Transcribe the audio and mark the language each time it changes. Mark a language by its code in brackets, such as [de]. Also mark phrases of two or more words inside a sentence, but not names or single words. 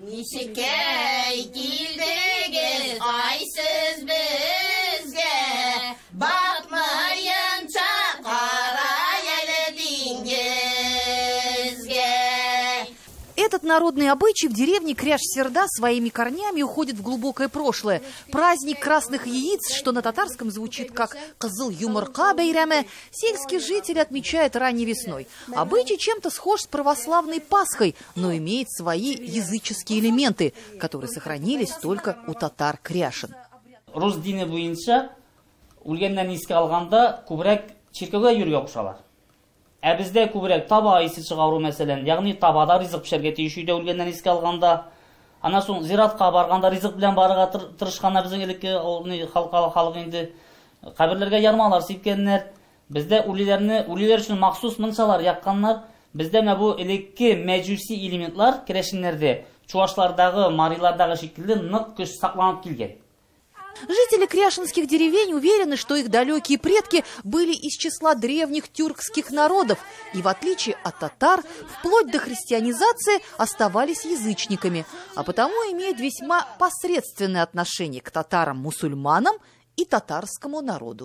[ru] Этот народный обычай в деревне Кряж-Серда своими корнями уходит в глубокое прошлое. Праздник красных яиц, что на татарском звучит как [tt] «Кызыл юмырка бейраме», [ru] сельские жители отмечают ранней весной. Обычай чем-то схож с православной Пасхой, но имеет свои языческие элементы, которые сохранились только у татар-кряшин. [tt] Рус дини буенча үлгәннән искә алганда күбрәк чиркәүгә йөргә кушалар. Ә бездә күбрәк таба исе чыгару мәсәлән, ягъни табада ризык пешәргә тиеш өйдә үлгәннән искә алганда, ана соң зиратка барганда ризык белән барырга тырышканнар безнең элекке халык инде каберләргә ярмалар сипкәннәр. Бездә үлеләр өчен махсус мунчалар якканнар. Бездә менә бу элекке мәҗүси элементлар керәшеннәрдә, чуашлардагы, марилардагы шикелле нык көч сакланып килгән. [ru] Жители кряшинских деревень уверены, что их далекие предки были из числа древних тюркских народов и, в отличие от татар, вплоть до христианизации оставались язычниками, а потому имеют весьма посредственное отношение к татарам-мусульманам и татарскому народу.